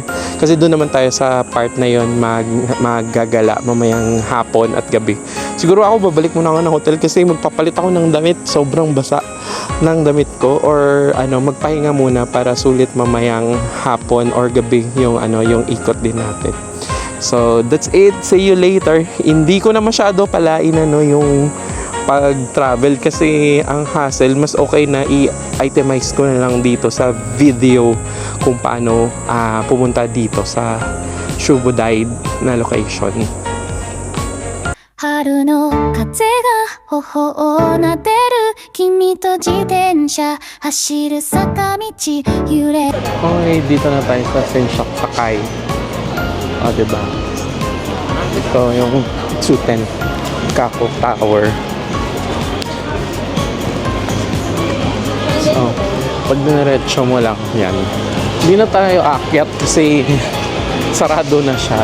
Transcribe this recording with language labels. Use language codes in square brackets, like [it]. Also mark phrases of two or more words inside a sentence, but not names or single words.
[tl] Kasi doon naman tayo sa part na yon maggagala mamayang hapon at gabi. Siguro ako babalik muna ako ng hotel kasi magpapalit ako ng damit. Sobrang basa ng damit ko or magpahinga muna para sulit mamayang hapon or gabi yung yung ikot din natin. [en] So that's it. See you later. [tl] Hindi ko na masyado palain yung pag-travel kasi ang hassle, mas okay na i-itemize ko na lang dito sa video kung paano pumunta dito sa Shobudai na location. [ja] 春の風が頬を撫でる君と自転車走る坂道揺れ [tl] Okay, dito na tayo sa Sensakai. Diba? Ito yung Chutenkaku Tower. So, pag diniretso mo lang, yan. Hindi na tayo aakyat kasi sarado na siya.